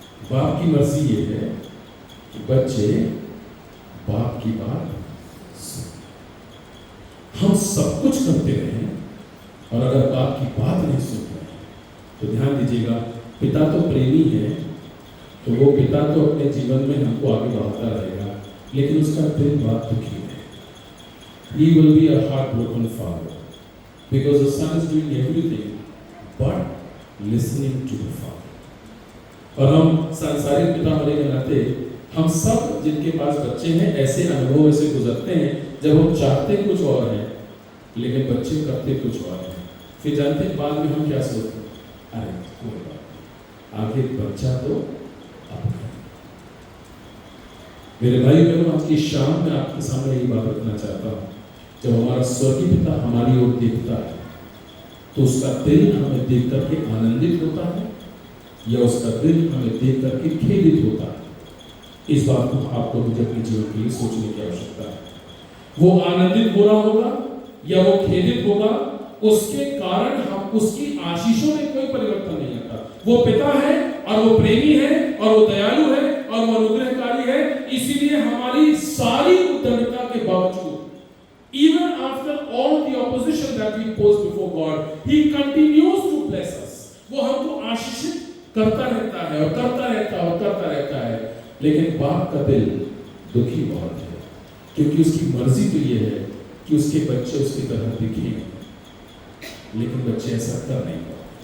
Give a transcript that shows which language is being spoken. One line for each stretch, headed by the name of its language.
Hindi: बाप की मर्जी ये है कि बच्चे बाप की बात सुने। हम सब कुछ करते रहे और अगर बाप की बात नहीं सुन रहे तो ध्यान दीजिएगा, पिता तो प्रेमी है, तो वो पिता तो अपने जीवन में हमको आगे बढ़ाता रहेगा, लेकिन उसका दिल बहुत दुखी है।
English: He will be a heartbroken father because the son is doing everything but listening to the father.
Hindi: और हम सांसारिक पिता होने के नाते हम सब जिनके पास बच्चे हैं ऐसे अनुभव से गुजरते हैं जब हम चाहते कुछ और है लेकिन बच्चे करते कुछ और है। फिर जानते हैं बाद में हम क्या सोचते हैं, अरे कोई बात नहीं, आगे बच्चा तो अब है। मेरे भाई बहनों, आज की शाम में आपके सामने यही बात रखना चाहता हूँ, जब हमारा स्वर्गीय पिता हमारी ओर देखता है तो उसका दिल हमें देख करके आनंदित होता है या उसका दिल हमें देख करके खेदित होता है? इस बात को आपको मुझे अपने जीवन के लिए सोचने की आवश्यकता है। वो आनंदित हो रहा होगा या वो खेदित होगा, उसके कारण हम उसकी आशीषों में कोई परिवर्तन नहीं आता। वो पिता है और वो प्रेमी है और वो दयालु है और वो अनुग्रहकारी है। इसीलिए हमारी सारी उद्दंडता के बावजूद,
English: even after all the opposition that we pose before God, He continues to bless us.
Hindi: वो हमको आशीषित करता रहता है और करता रहता है और करता रहता है। लेकिन बाप का दिल दुखी बहुत है, क्योंकि उसकी मर्जी तो ये है कि उसके बच्चे उसकी तरह दिखें, लेकिन बच्चे ऐसा कर नहीं पाते।